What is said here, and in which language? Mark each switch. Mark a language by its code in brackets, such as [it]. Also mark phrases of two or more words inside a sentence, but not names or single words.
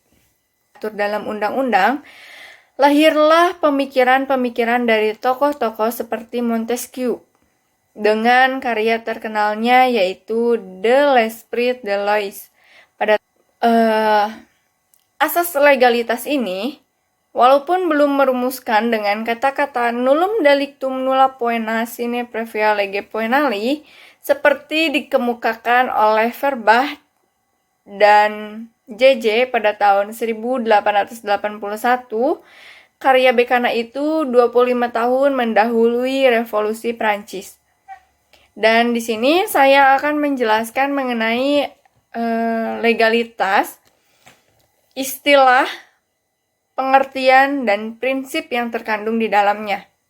[id] Atur dalam undang-undang, lahirlah pemikiran-pemikiran dari tokoh-tokoh seperti Montesquieu, dengan karya terkenalnya yaitu De l'Esprit de Lois. Pada asas legalitas ini, walaupun belum merumuskan dengan kata-kata [la] nullum delictum nulla poena sine previa lege poenali [id] seperti dikemukakan oleh Verba dan JJ pada tahun 1881, karya Bekana itu 25 tahun mendahului Revolusi Prancis. Dan di sini saya akan menjelaskan mengenai legalitas, istilah, pengertian, dan prinsip yang terkandung di dalamnya.